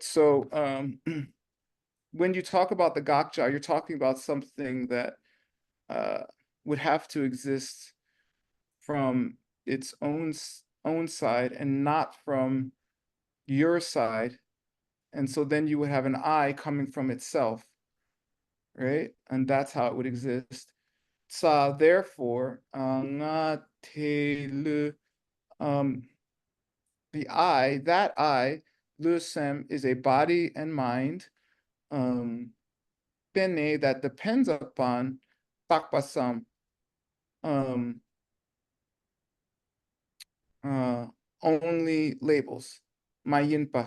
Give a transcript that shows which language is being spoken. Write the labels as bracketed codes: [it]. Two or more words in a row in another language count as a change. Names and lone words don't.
[en] So when you talk about the Gakja, you're talking about something that would have to exist from its own side and not from your side. And so then you would have an I coming from itself, right? And that's how it would exist. Sa, therefore, [bo] nga te le, [en] the I, that I, lusem, is a body and mind, bene, that depends upon takpasam, only labels, mayinpa.